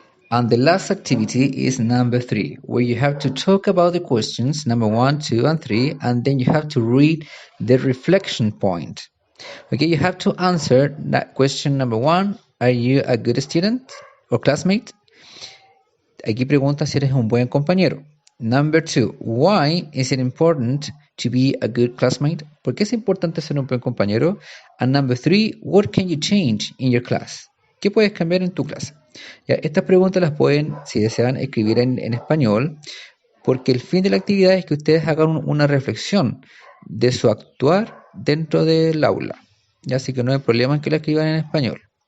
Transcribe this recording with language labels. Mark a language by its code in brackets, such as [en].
[en] And the last activity is number 3, where you have to talk about the questions number 1, 2, and 3, and then you have to read the reflection point. Okay, you have to answer that question number 1, are you a good student or classmate? [es] Aquí pregunta si eres un buen compañero. [en] Number 2, why is it important to be a good classmate? [es] ¿Por qué es importante ser un buen compañero? [en] And number 3, what can you change in your class? [es] ¿Qué puedes cambiar en tu clase? Ya, estas preguntas las pueden, si desean, escribir en español, porque el fin de la actividad es que ustedes hagan una reflexión de su actuar dentro del aula. Ya, así que no hay problema en que la escriban en español.